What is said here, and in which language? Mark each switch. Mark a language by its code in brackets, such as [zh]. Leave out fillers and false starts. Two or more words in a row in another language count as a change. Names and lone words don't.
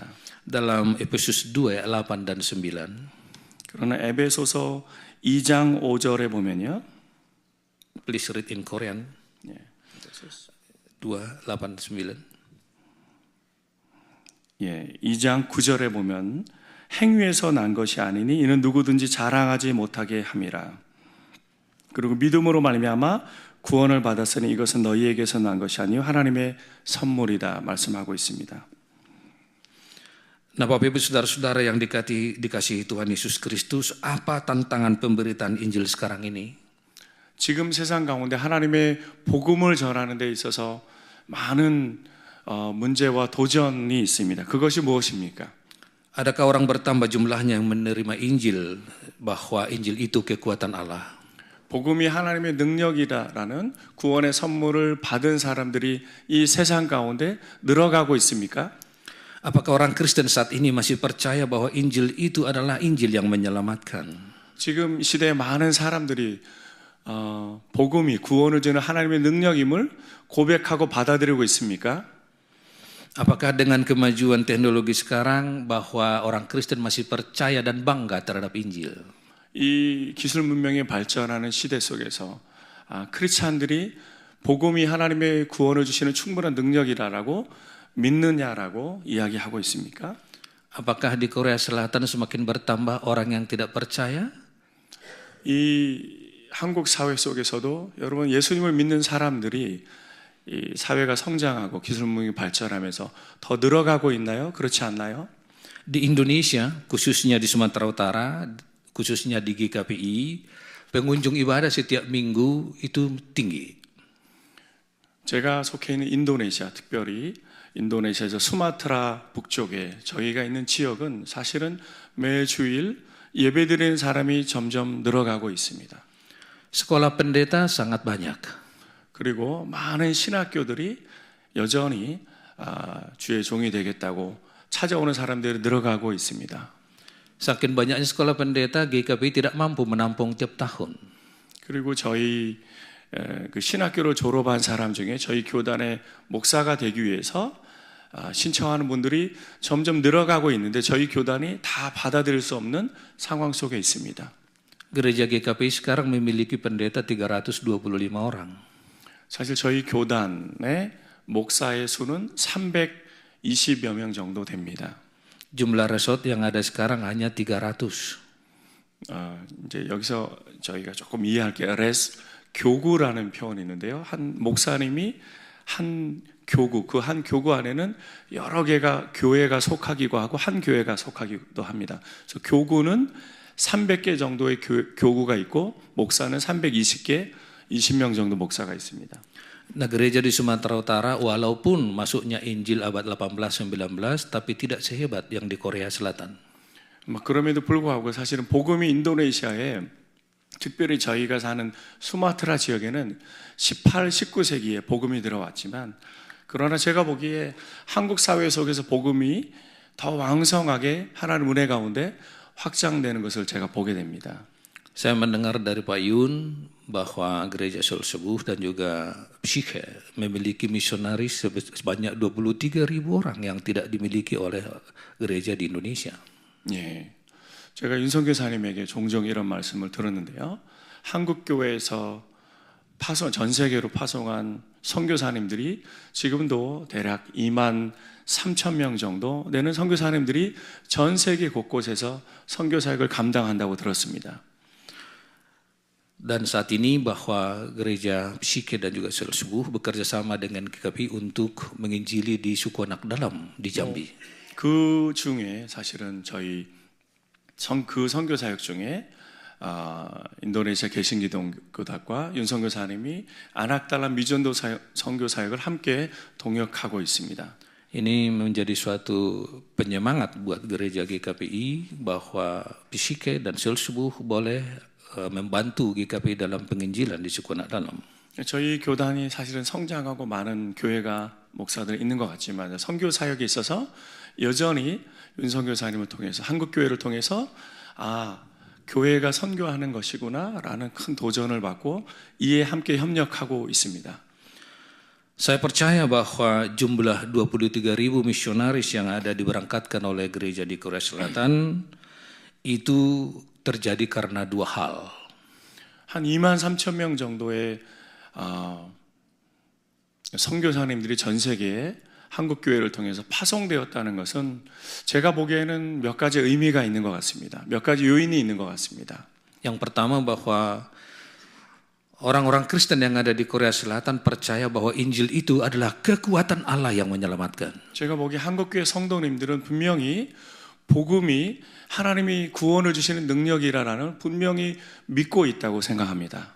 [id] Dalam Efesus 2 ayat 8 dan 9. [ko] 그러나 에베소서 2장 5절에 보면요. [en] Please read in Korean. [ko] 예, 2, 8, 9. 예, 2장 9절에 보면 행위에서 난 것이 아니니 이는 누구든지 자랑하지 못하게 함이라. 그리고 믿음으로 말미암아 구원을 받았으니 이것은 너희에게서 난 것이 아니요 하나님의 선물이다 말씀하고 있습니다. [id] Nah, Bapak Ibu Saudara-saudara yang dikasihi Tuhan Yesus Kristus, apa tantangan pemberitaan Injil sekarang ini? [ko] 지금 세상 가운데 하나님의 복음을 전하는 데 있어서 많은 문제와 도전이 있습니다. 그것이 무엇입니까? [id] Adakah orang bertambah jumlahnya yang menerima Injil, bahwa Injil itu kekuatan Allah? [ko] 복음이 하나님의 능력이다라는 구원의 선물을 받은 사람들이 이 세상 가운데 늘어가고 있습니까? [id] Apakah orang Kristen saat ini masih percaya bahwa Injil itu adalah Injil yang menyelamatkan? [ko] 지금 시대에 많은 사람들이 복음이 구원을 주는 하나님의 능력임을 고백하고 받아들이고 있습니까? [id] Apakah dengan kemajuan teknologi sekarang bahwa orang Kristen masih percaya dan bangga terhadap Injil? [ko] 이 기술 문명이 발전하는 시대 속에서 크리스찬들이 복음이 하나님의 구원을 주시는 충분한 능력이라고 믿느냐라고 이야기하고 있습니까? [id] Apakah di Korea Selatan semakin bertambah orang yang tidak percaya? [ko] 이 한국 사회 속에서도 여러분 예수님을 믿는 사람들이 이 사회가 성장하고 기술 문명이 발전하면서 더 늘어가고 있나요? 그렇지 않나요? [id] Di Indonesia, khususnya di Sumatera Utara, khususnya di GKPI, pengunjung ibadah setiap minggu itu tinggi. [ko] 제가 속해 있는 인도네시아, 특별히 인도네시아에서 수마트라 북쪽에 저희가 있는 지역은 사실은 매주일 예배드리는 사람이 점점 늘어가고 있습니다. [id] Sekolah pendeta sangat banyak. [ko] 그리고 많은 신학교들이 여전히 주의 종이 되겠다고 찾아오는 사람들이 늘어가고 있습니다. [id] Saking banyaknya sekolah pendeta, GKPI tidak mampu menampung tiap tahun. [ko] 그리고 저희 그 신학교를 졸업한 사람 중에 저희 교단의 목사가 되기 위해서 신청하는 분들이 점점 늘어가고 있는데 저희 교단이 다 받아들일 수 없는 상황 속에 있습니다. [id] Gereja GKPI sekarang memiliki pendeta 325 orang. [ko] 사실 저희 교단의 목사의 수는 320여 명 정도 됩니다. [id] Jumlah resort yang ada sekarang hanya 300. [ko] 이제 여기서 저희가 조금 이해할게요. 교구라는 표현이 있는데요. 한 목사님이 한 교구, 그 한 교구 안에는 여러 개가 교회가 속하기도 하고 한 교회가 속하기도 합니다. 그래서 교구는 300개 정도의 교구가 있고 목사는 320개, 20명 정도 목사가 있습니다. [id] Nah, gereja di Sumatera Utara walaupun masuknya Injil abad 18-19 tapi tidak sehebat yang di Korea Selatan. [ko] 그럼에도 불구하고 사실은 복음이 인도네시아에 특별히 저희가 사는 수마트라 지역에는 18, 19세기에 복음이 들어왔지만 그러나 제가 보기에 한국 사회 속에서 복음이 더 왕성하게 하나님 은혜 가운데 확장되는 것을 제가 보게 됩니다. [id] Saya mendengar dari Pak Yun bahwa gereja Seol-Sebuh dan juga Psyche memiliki misionaris sebanyak 23.000 orang yang tidak dimiliki oleh gereja di Indonesia. [ko] 예, 제가 윤성 교사님에게 종종 이런 말씀을 들었는데요. 한국 교회에서 전 세계로 파송한 선교사님들이 지금도 대략 2만 3천 명 정도 되는 선교사님들이 전 세계 곳곳에서 선교 사역을 감당한다고 들었습니다. [id] Dan saat ini bahwa gereja Psyche dan juga Seol-Sebuh bekerja sama dengan GKPI untuk menginjili di suku anak dalam di Jambi. [ko] 그 중에 사실은 저희 그 선교 사역 중에 인도네시아 개신기독교단과 윤선 교사님이 아낙달란 미전도 선교 사역을 함께 동역하고 있습니다. [id] Ini menjadi suatu penyemangat buat gereja GKPI bahwa Psyche dan Seol-Sebuh boleh membantu GKPI dalam penginjilan di suku anak dalam. [ko] 저희 교단이 사실은 성장하고 많은 교회가 목사들이 있는 것 같지만 선교 사역에 있어서 여전히 윤성교 사님을 통해서 한국 교회를 통해서 교회가 선교하는 것이구나라는 큰 도전을 받고 이에 함께 협력하고 있습니다. [id] Saya percaya bahwa jumlah 23.000 misionaris yang ada diberangkatkan oleh gereja di Korea Selatan itu terjadi karena dua hal. [ko] 한 23,000명 정도의 선교사님들이 전 세계에 한국 교회를 통해서 파송되었다는 것은 제가 보기에는 몇 가지 의미가 있는 것 같습니다. 몇 가지 요인이 있는 것 같습니다. [id] Yang pertama bahwa orang-orang Kristen yang ada di Korea Selatan percaya bahwa Injil itu adalah kekuatan Allah yang menyelamatkan. [ko] 제가 보기에 한국교회 성도님들은 분명히 복음이 하나님이 구원을 주시는 능력이라는 분명히 믿고 있다고 생각합니다.